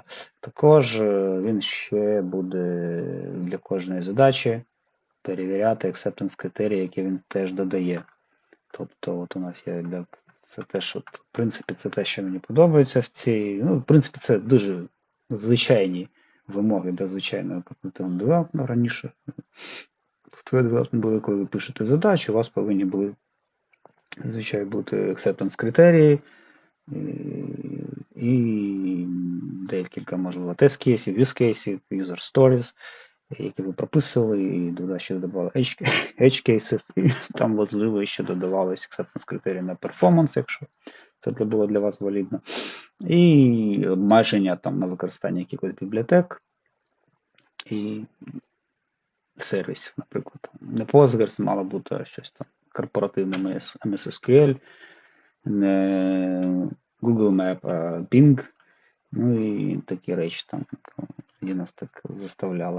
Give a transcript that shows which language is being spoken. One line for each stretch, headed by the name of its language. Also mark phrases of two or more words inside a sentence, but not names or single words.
Ukrainian: Також він ще буде для кожної задачі перевіряти acceptance критерії, які він теж додає. Тобто от у нас є це теж, в принципі, це те, що мені подобається в цій. В принципі, це дуже звичайні вимоги до звичайного когнитивного девелопменту раніше.
English: Software development
Ukrainian: були, коли ви пишете задачу, у вас повинні були, звичайно, бути acceptance критерії і декілька, можливо, тест-кейсів, use-кейсів,
English: user stories,
Ukrainian: які ви прописували, і туди ще додавали
English: edge cases,
Ukrainian: і там важливо ще додавалися acceptance критерії на перформанс, якщо це було для вас валідно. І обмеження там на використання якихось бібліотек і сервісів, наприклад. Не Postgres, мало бути щось там корпоративне MS SQL, не Google Map, а Bing, і такі речі там, які нас так заставляли.